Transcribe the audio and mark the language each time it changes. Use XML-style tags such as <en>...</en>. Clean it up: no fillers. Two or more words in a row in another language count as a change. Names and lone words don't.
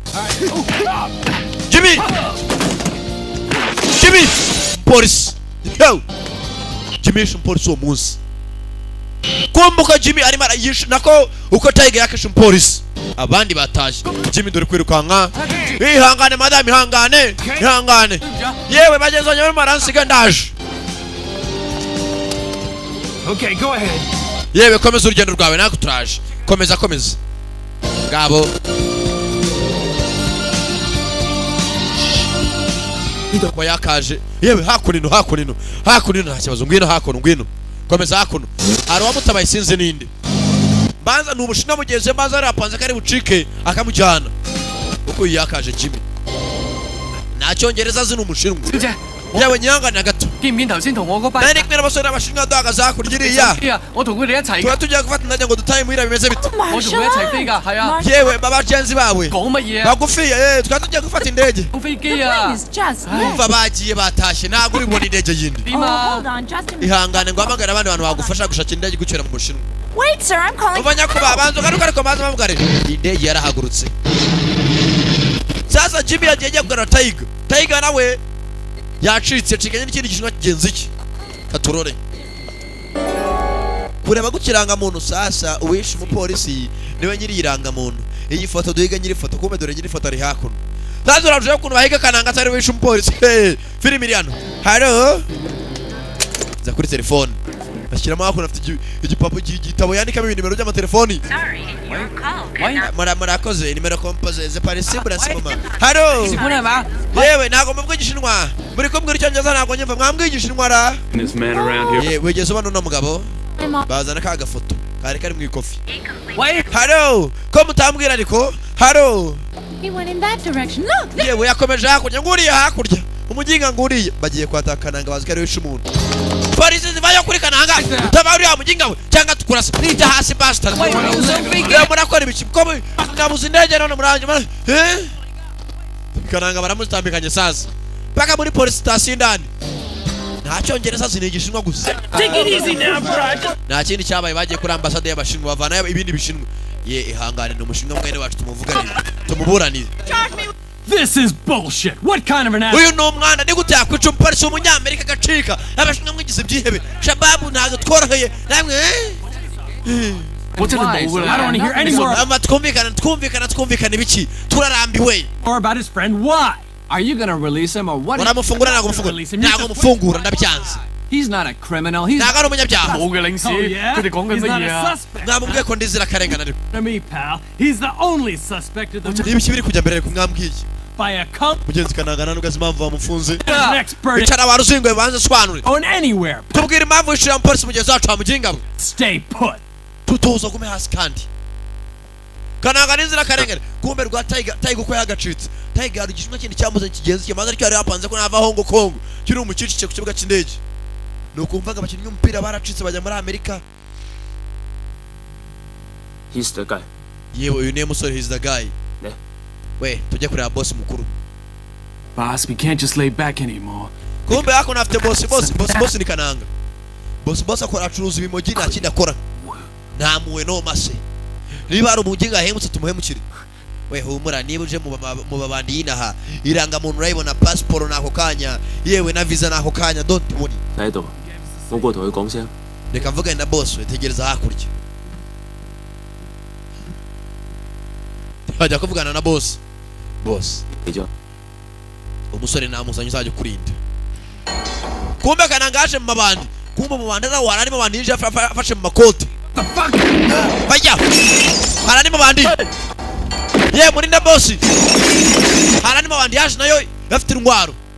<rw>Jimmy polisi yo Jimmy yishe umupolisi uwo munsi kumbuka Jimmy arimo arayishe nako uko Tiger yakishe umupolisi abandi bataje Jimmy dore kwirukanka ihangane madame ihangane yewe bagenzanye barimo baransiga ndaje</rw> <en>Okay, go ahead.</en> <rw>yewe komeza urugendo rwawe nako turaje komeza ngabo ko yakaje yewe hakunino nta kibazo ngwino hakuno komeza hakuno ari wamutabaye sinze ninde banza n'ubushinwa mugeze banza arapanze kari bucike akamujyana uko yakaje Jimmy nta cyongereza zino umushinwa yewe nyangana gato</rw> <yue>見唔見頭先同我嗰班</yue> <rw>nari kumwe n'abasore n'abashinwa duhagaze hakurya iriya</rw> <yue>我同佢哋一齊</yue> <rw>tuba tugiye gufata indege ngo dutahe muhira bimeze bite</rw> <yue>我同佢一齊飛㗎，係啊，</yue> <rw>yewe babagenzi bawe</rw> <yue>講乜嘢啊？</yue> <rw>bagufiye tuba tugiye gufata indege</rw> <yue>講飛機啊？</yue> <en>It's just</en> <rw>umva bagiye batashye ntabwo uri bubone indege yindi</rw> <yue>點</yue> <en>Oh, 啊 hold？ on, just a minute.</en> <rw>ihangane ngo hamagare abandi bantu bagufasha gushakira indege igucyura mu Bushinwa</rw> <en>Wait, sir, I'm calling.</en> <rw>umva nyakuba banza ugaruka ariko maze bamugare indege yarahagurutse sasa Jimmy yagiye kugana Tiger nawe yacitse cikanye n'ikindi gishinwa kigenzi iki katurore kureba gukiranga muntu sasa uwishe umupolisi niwe nyiri iranga muntu iyi foto duhiga nyiri foto kumbe dore nyiri foto ari hakuno sasa urajya kuntu bahiga kananga atari wishe umupolisi filimi iri hano halo za kuri telefone bashyiramo hakuno afite igitabo yandikamo nimero by'amatelefoni murakoze nimero kompoze ze parisible asimama halo</rw> <yue>食本係嘛？</yue> <rw>yewe ntago mubwo igishinwa muri kumbwira icyongereza ntago nyumva mwambwiye igishinwa ra wigeze ubona uno mugabo bazana ka gafoto kari mu ikofi</rw> <yue>喂，</yue> <rw>halo ko mutambwira ariko halo</rw> <en>He went in that direction. Look!</en> <rw>yewe yakomeje hakurya nguriya hakurya umuginga nguriya bagiye kwata kananga bazi ko ari wishe umuntu polisi zivayo kuri kananga utaba uriya muginga we cyangwa tukurasa nijya hasi bastard yewe murakora ibiki ko nabuze indege none muranje kananga baramutambikanye sasa paka muri</rw> <en>police station</en> <rw>indani nta cyongereza zine igishinwa gusa nta kindi cyabaye bagiye kuri ambasade y'abashinwa bavana ibindi bishinwa ye ihangane no mushinwa mwene wacu tumuvuganire tumuburanire</rw> <en>This is bullshit. What kind of an ass?</en> <rw>uyu no mwana ni gute yakwica umupolisi w'umunyamerika gacika abashinwa mwigize byihebe shababu ntago tworoheye namwe</rw> <yue>我真係冇㗎</yue> <en>I 啦 don't want to hear any more</en> <rw>ama twumvikana ibiki turarambiwe</rw> <en>about his friend. Why? Are you gonna release him or what?</en> <rw>muramufungura ntago mufungura ndabyanze</rw> <en>He's not a criminal. He's</en> <rw>ntago ari umunyabyaha</rw> <yue>冇嘅領事，</yue> <en>Oh, yeah?</en> <yue>佢哋講緊</yue> <en>He's</en> <yue>乜</yue> <en>not</en> <yue>嘢</yue> <en>a</en> <yue>啊？</yue> <en>suspect.</en> <rw>mwamubwiye ko ndizira akarengane ariko</rw> <en>To me, pal, he's the only suspect of the</en> <rw>n'ibiki biri kujya mbere ariko mwambwiye</rw> <en>by a cop,</en> <rw>mugenzi kanangana n'ugazi impamvu bamufunze</rw> <en>an expert</en> <rw>bicara waruzingo banze sobanure</rw> <en>on anywhere.</en> <rw>tubwire impamvu yishira umupolisi mugenzi wacu wamuginga</rw> <en>Stay put.</en> <rw>tutuza gume hasi kandi kananga n'inzira karengane kumbe rwa Tiger uko yagacitse Tiger hari igishimwe kindi cyamuze kigenzi kimaze ariko yari yapanze ko nava Hong Kong kiri umucicice ku kibuga cy'indege nukumvaga abakinnyi b'umupira baracitse bajya muri Amerika</rw> <en>He's the guy.</en> <rw>yewe uyu niwe musore</rw> <en>he's the guy Ne.</en> <rw>we tujye kureba boss mukuru</rw> <en>Boss, we can't just lay back anymore.</en> <rw>kumbe hako nafite boss ni kananga boss akora acuruza ibimogi nta kindi akora nta muwe no mase niba ari umuginga ahemutse tumuhemukire we humura niba uje mu babandi yinaha iranga muntu urayibona passport nako kanya yewe na visa nako kanya</rw> <en>don't worry</en> <yue>喺度，我過同佢講聲。</yue> <rw>reka mvugane na boss we tegereza hakurya bajya kuvugana na boss</rw> <yue>記咗。</yue> <rw>umusore namuzanye uzajya kurinda kumbe kananga aje mu mabandi kumbe mu bandi nawe harimo abandi yinjiye afashe mu makoti bajya harimo abandi ye muri na boss harimo abandi yaje nayo bafite intwaro</rw>